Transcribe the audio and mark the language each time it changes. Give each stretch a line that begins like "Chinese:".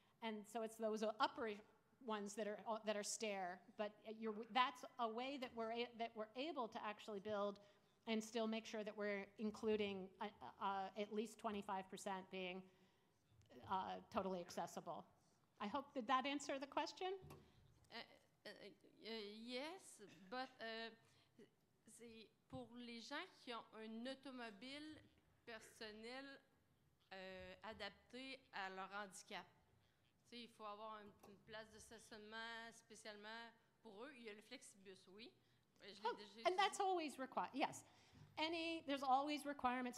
English: And so it's those upper ones that are stair, but that's a way that we're able to actually build and still make sure that we're including at least 25% being totally accessible. I hope, did that answer the question? Yes, but
French: c'est pour les gens qui ont un automobile personnel adapté à leur handicap. Il faut avoir une place de stationnement spécialement pour eux. Il y a le FlexiBus, oui.
English: And that's always required, yes. There's always requirements.